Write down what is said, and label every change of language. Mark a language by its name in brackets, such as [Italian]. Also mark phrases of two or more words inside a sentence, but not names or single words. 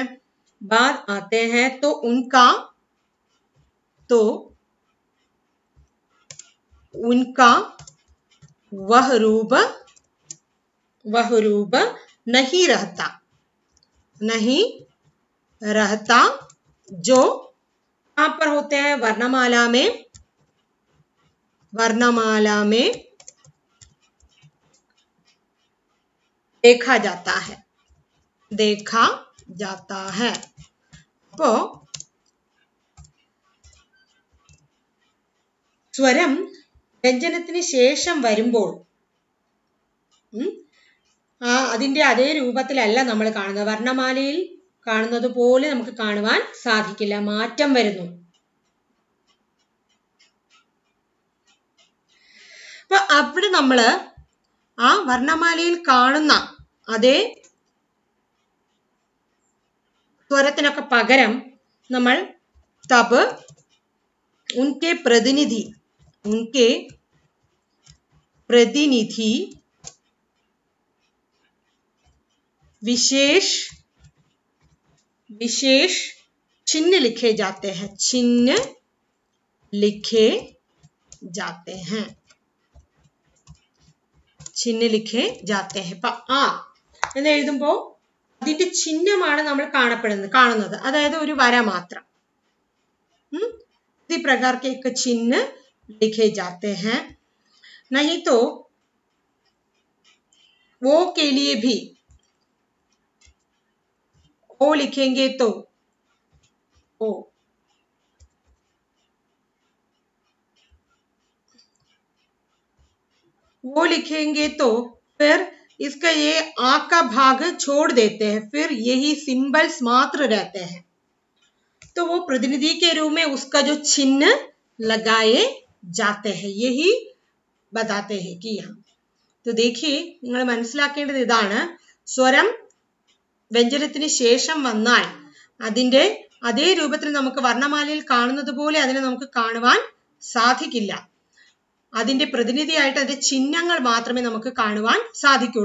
[Hindi] बाद आते हैं तो उनका वह रूप नहीं रहता जो कहाँ पर होते हैं? वर्णमाला में देखा जाता है. [Malayalam] അപ്പോ സ്വരം വ്യഞ്ജനത്തിന് ശേഷം വരുമ്പോൾ അതിന്റെ അതേ രൂപത്തിലല്ല നമ്മൾ കാണുന്നത്. വർണ്ണമാലയിൽ കാണുന്നത് പോലെ നമുക്ക് കാണുവാൻ സാധിക്കില്ല, മാറ്റം വരുന്നു. അപ്പൊ അവിടെ നമ്മള് ആ വർണ്ണമാലയിൽ കാണുന്ന അതേ സ്വരത്തിനൊക്കെ പകരം നമ്മൾ [Hindi] तब उनके प्रतिनिधि विशेष चिन्ह लिखे जाते हैं. [Malayalam] ഇപ്പൊ ആ എന്ന് എഴുതുമ്പോൾ അതിന്റെ ചിഹ്നമാണ് നമ്മൾ കാണുന്നത്. അതായത് ഒരു വര മാത്രം. [Hindi] इसी प्रकार के एक चिन्ह लिखे जाते हैं. नहीं तो वो के लिए भी ओ लिखेंगे तो ओ, वो लिखेंगे तो फिर इसका ये आ का भाग छोड़ देते हैं, फिर यही सिंबल्स मात्र रहते हैं. तो वो प्रतिनिधि के रूप में उसका जो चिन्ह लगाए जाते हैं, यही बताते हैं कि यहाँ. तो देखिए, [Malayalam] നിങ്ങൾ മനസ്സിലാക്കേണ്ടത് ഇതാണ്. സ്വരം വ്യഞ്ജനത്തിന് ശേഷം വന്നാൽ അതിന്റെ അതേ രൂപത്തിൽ നമുക്ക് വർണ്ണമാലയിൽ കാണുന്നത് പോലെ അതിനെ നമുക്ക് കാണുവാൻ സാധിക്കില്ല. അതിന്റെ പ്രതിനിധിയായിട്ട് അതിന്റെ ചിഹ്നങ്ങൾ മാത്രമേ നമുക്ക് കാണുവാൻ സാധിക്കുള്ളൂ.